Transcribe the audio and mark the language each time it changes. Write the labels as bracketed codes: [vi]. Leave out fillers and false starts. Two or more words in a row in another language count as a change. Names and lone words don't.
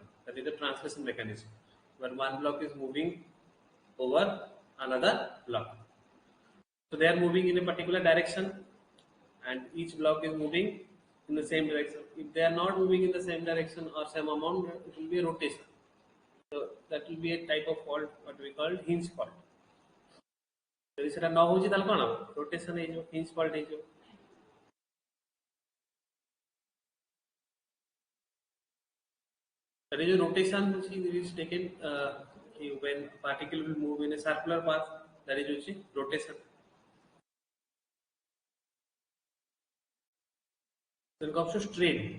[en] That is the translation mechanism, where one block is moving over another block. So they are moving in a particular direction, and each block is moving in the same direction. If they are not moving in the same direction or same amount, it will be a rotation. So that will be a type of fault, what we call hinge fault. [or] ଯଦି ସେଟା ନ ହଉଛି ତାହେଲେ କ'ଣ ହବ? ରୋଟେସନ ହେଇଯିବ, [en] hinge fault [or] ହେଇଯିବ. [en] That is a rotation which is taken when particle will move in a circular path. That is which is rotation. Then comes to strain.